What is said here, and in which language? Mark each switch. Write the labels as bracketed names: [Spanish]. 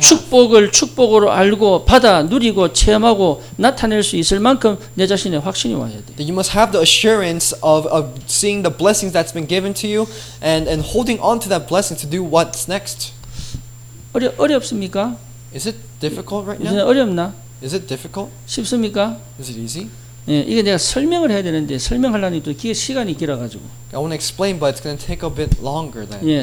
[Korean] 축복을 축복으로 알고 받아 누리고 체험하고 나타낼 수 있을 만큼 내 자신의 확신이 와야 돼. [English] That you must have the assurance of seeing the blessings that's been given to you and holding on to that blessing to do what's next. [Korean] 어렵습니까? [English] Is it difficult right [Korean] 이제 [English] now? [Korean] 어렵나? [English] Is it difficult? [Korean] 쉽습니까? [English] Is it easy? [Korean] 예, 이게 내가 설명을 해야 되는데 설명하려니 또 시간이 길어가지고. [English] I want to explain, but it's going to take a bit longer then.